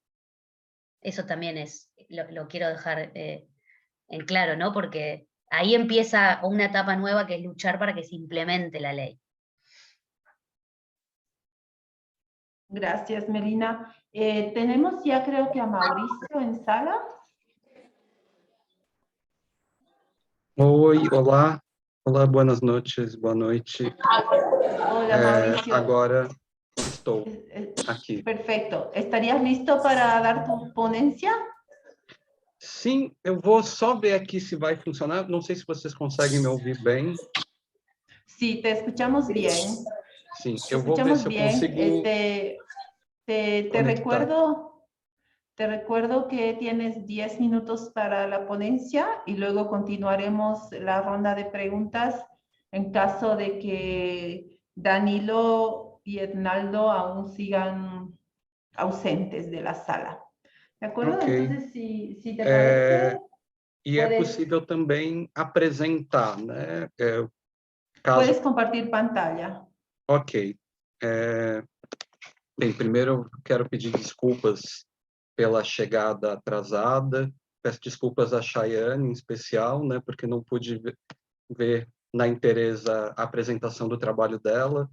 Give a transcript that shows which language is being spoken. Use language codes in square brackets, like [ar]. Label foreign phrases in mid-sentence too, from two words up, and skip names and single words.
[es] Eso también lo quiero dejar en claro, ¿no? Porque ahí empieza una etapa nueva que es luchar para que se implemente la ley. Gracias, Melina. Tenemos ya creo que a Mauricio en sala. [pt] Oi, olá. Olá, boas noites, boa noite. [es] Hola, Mauricio. [pt] Agora estou aqui. [es] Perfecto. ¿Estarías listo para dar tu ponencia? [pt] Sim, eu vou só ver aqui se vai funcionar. Não sei se vocês conseguem me ouvir bem. [es] Sí, te escuchamos bien. [pt] Sim, eu vou ver se eu consigo... [es] Te recuerdo que tienes 10 minutos para la ponencia y luego continuaremos la ronda de preguntas en caso de que Danilo y Ednaldo aún sigan ausentes de la sala. ¿De acuerdo? Okay. Entonces, si te parece... [pt] E é possível também apresentar, né? [es] Puedes compartir pantalla. Ok. [pt] Bem, primeiro eu quero pedir desculpas pela chegada atrasada. Peço desculpas a Chayane, em especial, né? Porque não pude ver na inteireza a apresentação do trabalho dela.